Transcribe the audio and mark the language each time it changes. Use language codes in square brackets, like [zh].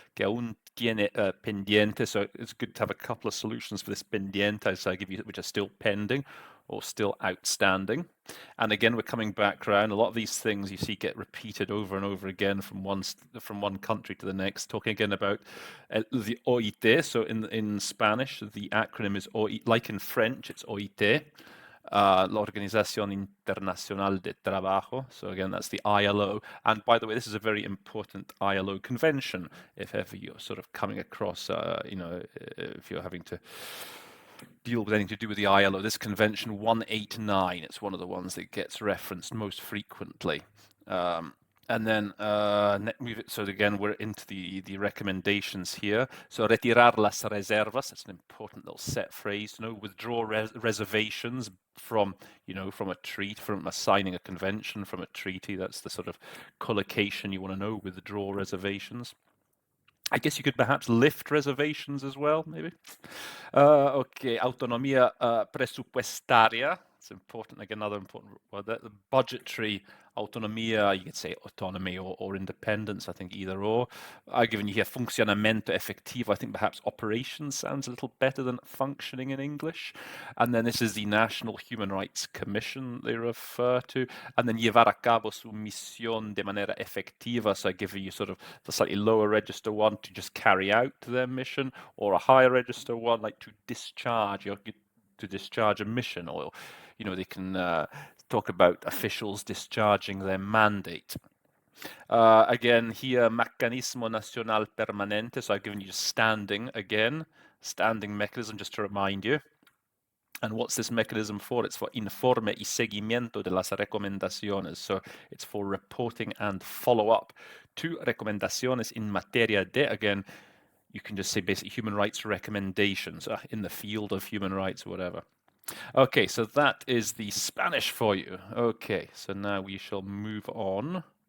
[es] Que aún tiene pendiente. [en] So it's good to have a couple of solutions for this pendiente, so I give you, which are still pending or still outstanding. And again, we're coming back around. A lot of these things you see get repeated over and over again from one country to the next. Talking again about the OIT. So in Spanish, the acronym is OIT. Like in French, it's OIT. [es] La Organización Internacional de Trabajo. [en] So again, that's the ILO. And by the way, this is a very important ILO convention. If ever you're sort of coming across, if you're having to deal with anything to do with the ILO, this convention 189, it's one of the ones that gets referenced most frequently. And then, so again, we're into the recommendations here. So, [es] retirar las reservas, [en] that's an important little set phrase, withdraw reservations from a treaty, from signing a convention, from a treaty. That's the sort of collocation you want to know, withdraw reservations. I guess you could perhaps lift reservations as well, maybe. [es] Okay, autonomía presupuestaria. [en] It's important, like another important word. The budgetary autonomía, you could say autonomy or independence, I think either or. I've given you here [es] funcionamiento efectivo. [en] I think perhaps operation sounds a little better than functioning in English. And then this is the National Human Rights Commission they refer to. [es] And then llevar a cabo su misión de manera efectiva. [en] So I give you sort of the slightly lower register one to just carry out their mission, or a higher register one like to discharge a mission, or they can talk about officials discharging their mandate. Again here, [es] mecanismo nacional permanente, [en] so I've given you standing mechanism just to remind you. And what's this mechanism for? It's for [es] informe y seguimiento de las recomendaciones. [en] So it's for reporting and follow-up to recomendaciones in [es] materia de, [en] again, you can just say basically human rights recommendations in the field of human rights or whatever. Okay, so that is the Spanish for you. Okay, so now we shall move on.